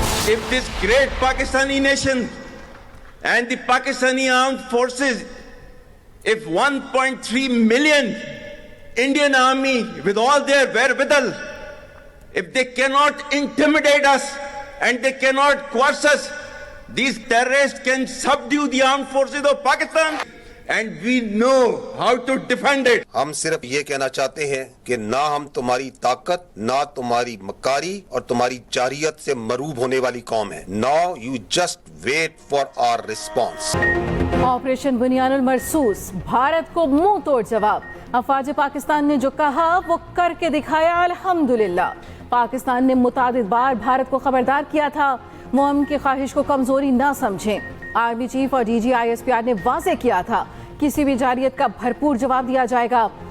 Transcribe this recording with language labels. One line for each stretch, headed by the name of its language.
English: If this great Pakistani nation and the Pakistani armed forces, if 1.3 million Indian army with all their wherewithal, if they cannot intimidate us and they cannot coerce us, these terrorists can subdue the armed forces of Pakistan. And we know how to defend it.
Hindi: हम सिर्फ ये कहना चाहते हैं कि ना हम तुम्हारी ताकत, ना तुम्हारी मकारी और तुम्हारी जारियत से मरूब होने वाली कौम है.
English: Now you just wait for our response.
Hindi: Operation बुनियानुल मरसूस, Bharat को मुंह तोड़ जवाब. अफवाज पाकिस्तान ने जो कहा वो करके दिखाया. अल्हम्दुलिल्लाह. पाकिस्तान ने मुतादिद बार भारत को खबरदार किया था वो हम की ख्वाहिश को कमजोरी ना समझें. आर्मी चीफ और डीजी ISPR ने वाजे किया था किसी भी जारियत का भरपूर जवाब दिया जाएगा.